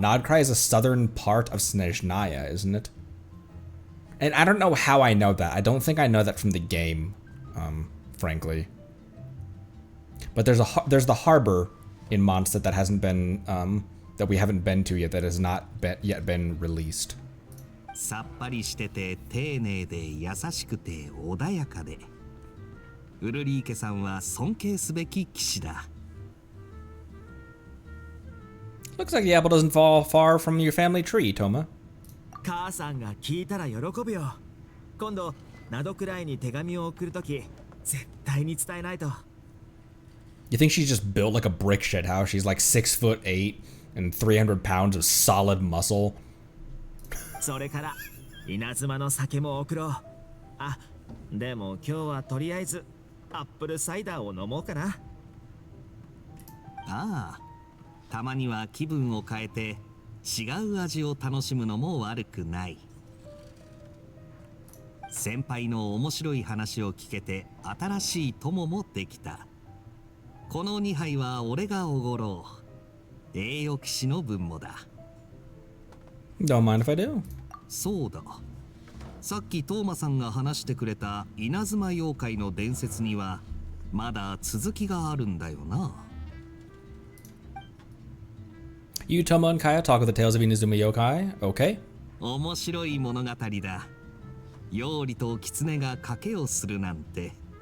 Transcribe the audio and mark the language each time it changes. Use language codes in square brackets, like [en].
[en] Nodcry is a southern part of Snezhnaya, isn't it? And I don't know how I know that. I don't think I know that from the game, frankly. But there's the harbor in Mondstadt that hasn't been that we haven't been to yet, that has not yet been released. [ja] さっぱりしてて丁寧で優しくて穏やかで、ウルリー家さんは尊敬すべき騎士だ。 [en] Looks like the apple doesn't fall far from your family tree, Toma. [ja] 母さんが聞いたら喜ぶよ。今度ナドクライに手紙を送るとき、絶対に伝えないと。 [en] You think she's just built like a brick shit house? She's like 6'8" and 300 pounds of solid muscle. [ja] それから稲妻の酒も送ろう。あ、でも今日はとりあえずアップルサイダーを飲もうかな。ああ、たまには気分を変えて違う味を楽しむのも悪くない。先輩の面白い話を聞けて新しい友もできた。この2杯は俺がおごろう。栄誉騎士の分もだ。 [en] Don't mind if I do. [ja] そうだ。さっきトーマさんが話してくれた稲妻妖怪の伝説にはまだ続きがあるんだよな。 [en] You, Toma and Kaeya talk of the tales of Inazuma Yokai. Okay. [ja] 面白い物語だ。妖理と狐が賭けをするなんて。